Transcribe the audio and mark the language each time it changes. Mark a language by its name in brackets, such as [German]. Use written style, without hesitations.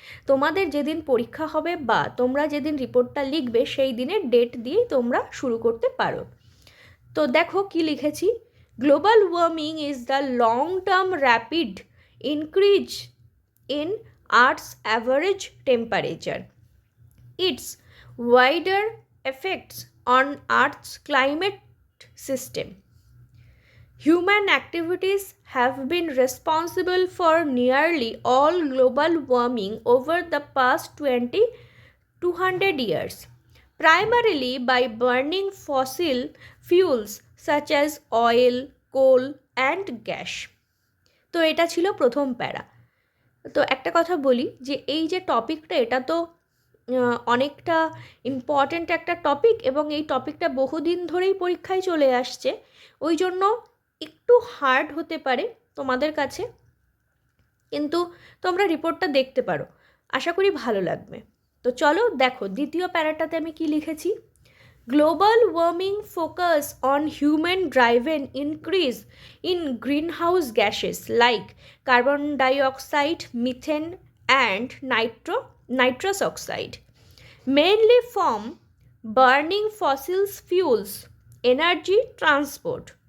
[Bangla] তোমাদের যেদিন পরীক্ষা হবে বা তোমরা যেদিন রিপোর্টটা লিখবে সেই দিনের ডেট দিয়েই তোমরা শুরু করতে পারো। তো দেখো কি লিখেছি, [English] Global warming is the long term rapid increase in Earth's average temperature. Its wider effects on Earth's climate system. Human activities have been responsible for nearly all global warming over the past 200 years, primarily by burning fossil fuels such as oil, coal and gas. [Bangla] তো এটা ছিল প্রথম প্যারা। তো একটা কথা বলি যে এই যে টপিকটা, এটা তো অনেকটা ইম্পর্ট্যান্ট একটা টপিক এবং এই টপিকটা বহুদিন ধরেই পরীক্ষায় চলে আসছে, ওই জন্য একটু হার্ড হতে পারে তোমাদের কাছে, কিন্তু তোমরা রিপোর্টটা দেখতে পারো, আশা করি ভালো লাগবে। তো চলো দেখো দ্বিতীয় প্যারাটাতে আমি কি লিখেছি। [English] Global warming focus on human-driven increase in greenhouse gases like carbon dioxide, methane, and nitrous oxide, mainly from burning fossil fuels, energy transport.